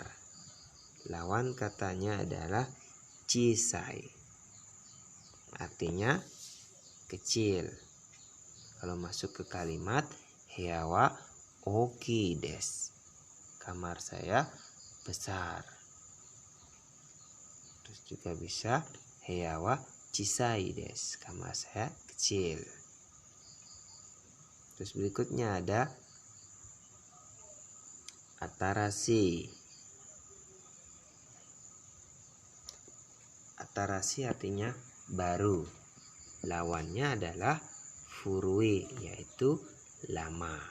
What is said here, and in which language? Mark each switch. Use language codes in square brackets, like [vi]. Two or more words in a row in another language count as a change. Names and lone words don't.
[id] Lawan katanya adalah chisai. Artinya kecil. Kalau masuk ke kalimat [ja] 部屋は大きいです. [id] Kamar saya besar. Terus juga bisa [ja] 部屋は小さいです. [id] Kamar saya kecil. Terus berikutnya ada atarashi. Atarashi artinya baru. Lawannya adalah furui, yaitu lama.